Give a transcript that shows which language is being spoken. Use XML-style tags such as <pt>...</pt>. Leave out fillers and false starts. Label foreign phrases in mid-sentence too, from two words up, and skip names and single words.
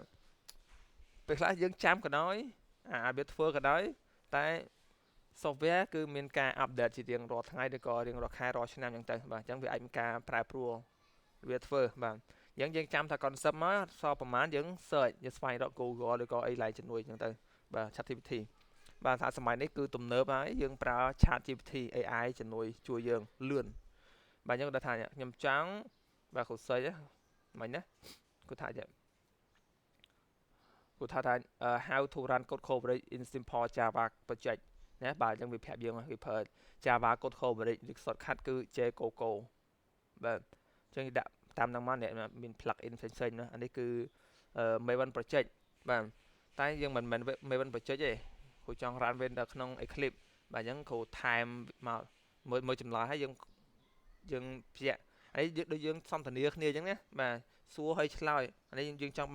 <km>ពេលខ្លះយើងចាំក៏ដោយអាចវាធ្វើក៏ដោយតែ software គឺមានការ update ជារៀងរាល់ថ្ងៃឬក៏រៀងរាល់ខែរាល់ឆ្នាំអញ្ចឹងទៅបាទអញ្ចឹងវាអាចមានការប្រែប្រួលវាធ្វើបាទអញ្ចឹងយើងចាំថា concept មកសល់ប្រហែលយើង search យើងស្វែងរក Google ឬក៏អីឡែកជំនួយអញ្ចឹងទៅបាទ ChatGPT បាទថាសម័យនេះគឺទំនើបហើយយើងប្រើ ChatGPT AI ជំនួយជួយយើងលឿនបាទអញ្ចឹងគាត់ថាខ្ញុំចង់បាទគ្រូសិចមិញណាគាត់ថា</km> <en>how to run code coverage in simple Java project</en> <km>ណាបាទអញ្ចឹងវាប្រាប់យើងវាប្រើ</km> <en>Java code coverage</en> <km>ឬ shortcut គឺ JCoco បាទអញ្ចឹងដាក់តាមហ្នឹងមកអ្នកមាន</km> <en>plug in</en> <km>ផ្សេងៗណាអានេះគឺ Maven project បាទតែយើងមិនមែន Maven project ទេ គ្រូចង់ run វានៅក្នុង Eclipse បាទអញ្ចឹងគ្រូថែមមកមើលចម្លើយហើយយើងភ្ជាក់អានេះដូចយើងសន្ទនាគ្នាអញ្ចឹងណាបាទសួរឲ្យឆ្លើយអានេះយើងចង់</km>